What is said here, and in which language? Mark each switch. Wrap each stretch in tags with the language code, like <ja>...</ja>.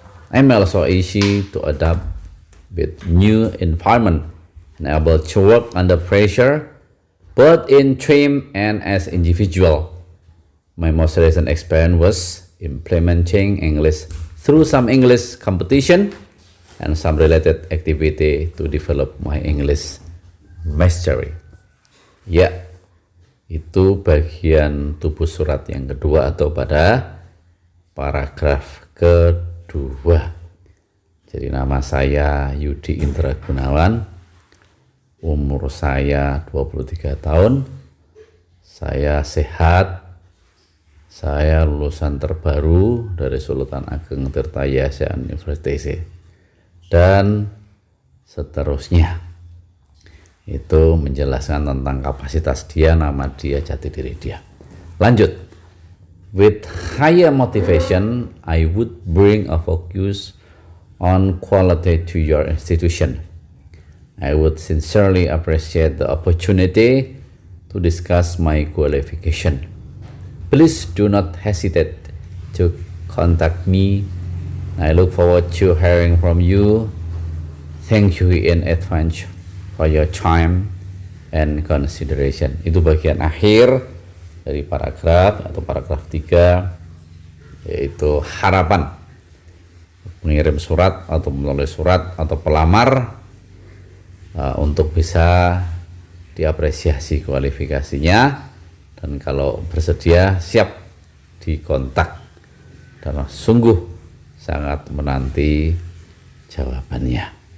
<en>I'm also easy to adapt with new environment and able to work under pressure, both in team and as individual. My most recent experience was implementing English through some English competition and some related activity to develop my English mastery.</en> <id>Ya, itu bagian tubuh surat yang kedua atau pada paragraf kedua. Jadi nama saya Yudi Indra Gunawan, umur saya 23 tahun, saya sehat, saya lulusan terbaru dari Sultan Ageng Tirtayasa University, dan seterusnya. Itu menjelaskan tentang kapasitas dia, nama dia, jati diri dia. Lanjut.</id> <en>With higher motivation, I would bring a focus on quality to your institution. I would sincerely appreciate the opportunity to discuss my qualification. Please do not hesitate to contact me. I look forward to hearing from you. Thank you in advance for your time and consideration.</en> <id>Itu bagian akhir dari paragraf atau paragraf 3, yaitu harapan pengirim surat atau menulis surat atau pelamar untuk bisa diapresiasi kualifikasinya, dan kalau bersedia siap dikontak, dan sungguh sangat menanti jawabannya.</id>